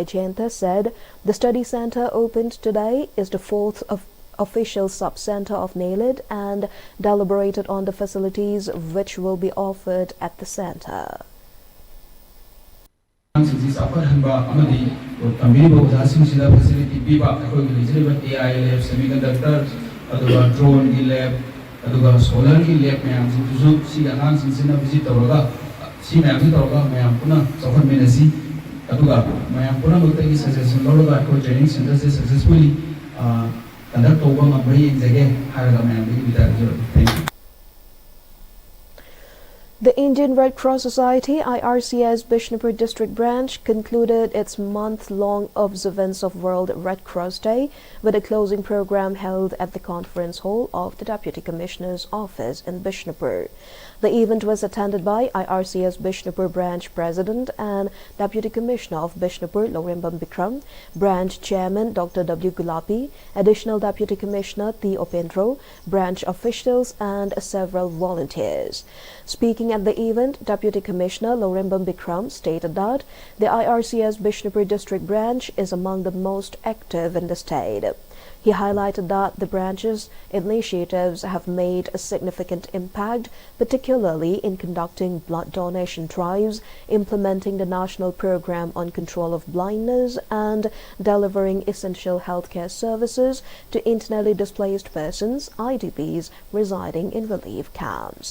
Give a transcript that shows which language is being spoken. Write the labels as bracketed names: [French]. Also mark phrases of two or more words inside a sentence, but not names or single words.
[English] Jayanta, said the study center opened today is the fourth official sub-center of NELIT and deliberated on the facilities which will be offered at the center. AI lab, semiconductor, drone lab, solar lab, visit [Manipuri] si mayam tawga mayam puna sokhon menasi aduga mayam puna mutagi suggestion lologa ko [English] training center [Manipuri] se [English] successfully conduct [Manipuri] tawba ngambai jage haraga mayam bi bitar jo. [English] Thank you. The Indian Red Cross Society IRCS Bishnapur District Branch concluded its month-long observance of World Red Cross Day with a closing program held at the conference hall of the Deputy Commissioner's office in Bishnapur. The event was attended by IRCS Bishnapur Branch President and Deputy Commissioner of Bishnapur Lorimbam Bikram, Branch Chairman Dr. W. Gulapi, Additional Deputy Commissioner T. Opendro, branch officials and several volunteers. Speaking at the event, Deputy Commissioner Lorimbam Bikram stated that the IRCS Bishnapur District Branch is among the most active in the state. He highlighted that the branch's initiatives have made a significant impact, particularly in conducting blood donation drives, implementing the National Program on Control of Blindness, and delivering essential healthcare services to internally displaced persons, IDPs, residing in relief camps.